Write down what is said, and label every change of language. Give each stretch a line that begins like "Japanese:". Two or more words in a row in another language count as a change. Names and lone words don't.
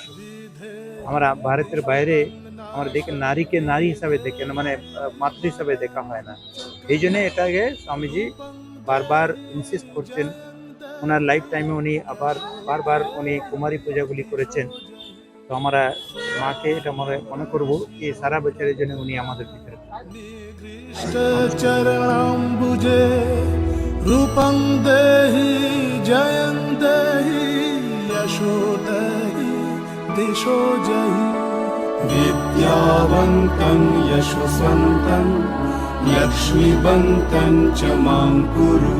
Bangla: আমরা ভারতের বাইরে আমরা দেখি নারীকে নারী হিসাবে দেখে না, মানে মাতৃ হিসাবে দেখা হয় না। এই জন্য এটাকে স্বামীজি বারবার ইনসিস্ট করছেন। ওনার
English: life time
Bangla: উনি আবার বারবার উনি কুমারী পূজাগুলি করেছেন। তো আমরা মাকে এটা মনে করবো কি সারা বছরের জন্য উনি আমাদের ভিতরে।
Sanskrit: चरणाम्बुजे रूपं देहि जयं देहि यशो देहि दिशो जहि। विद्यावन्तं यशस्वन्तं लक्ष्मीवन्तं च मां कुरु।